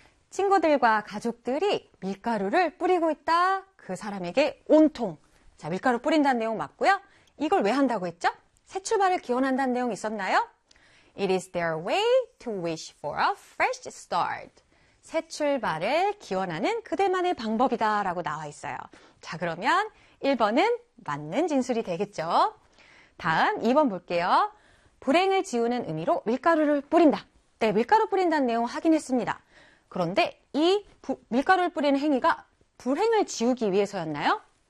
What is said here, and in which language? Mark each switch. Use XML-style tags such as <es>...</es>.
<ko>친구들과 가족들이 밀가루를 뿌리고 있다. 그 사람에게 온통. 자, 밀가루 뿌린다는 내용 맞고요. 이걸 왜 한다고 했죠? 새 출발을 기원한다는 내용 있었나요?</ko> <en>It is their way to wish for a fresh start.</en> <ko>새 출발을 기원하는 그들만의 방법이다 라고 나와 있어요. 자, 그러면 1번은 맞는 진술이 되겠죠. 다음 2번 볼게요. 불행을 지우는 의미로 밀가루를 뿌린다. 네, 밀가루 뿌린다는 내용 확인했습니다. 그런데 이 밀가루를 뿌리는 행위가 불행을 지우기 위해서였나요?</ko>